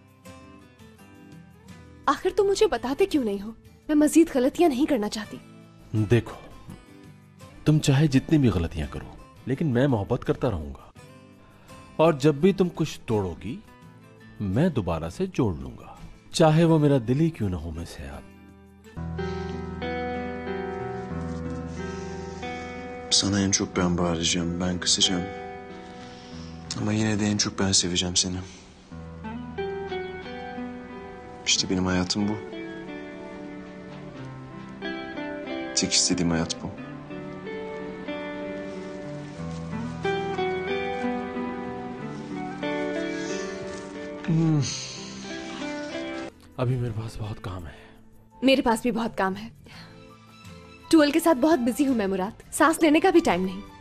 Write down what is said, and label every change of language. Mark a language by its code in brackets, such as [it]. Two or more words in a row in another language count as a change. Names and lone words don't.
[hi] आखिर तुम मुझे बताते क्यों नहीं हो? मैं मजीद गलतियां नहीं करना चाहती। देखो, तुम चाहे जितनी भी गलतियां करो, लेकिन मैं मोहब्बत करता रहूंगा, और जब भी तुम कुछ तोड़ोगी मैं दोबारा से जोड़ लूंगा, चाहे वो मेरा दिल ही क्यों ना हो। मैं हयात, [tr] sana en çok ben bağıracağım, ben kısacağım. Ama yine de en çok ben seveceğim seni. İşte benim hayatım bu. Tek istediğim hayat bu. [hi] अभी मेरे पास बहुत काम है। मेरे पास भी बहुत काम है। टूअल के साथ बहुत बिजी हूँ मैं मुराद, सांस लेने का भी टाइम नहीं।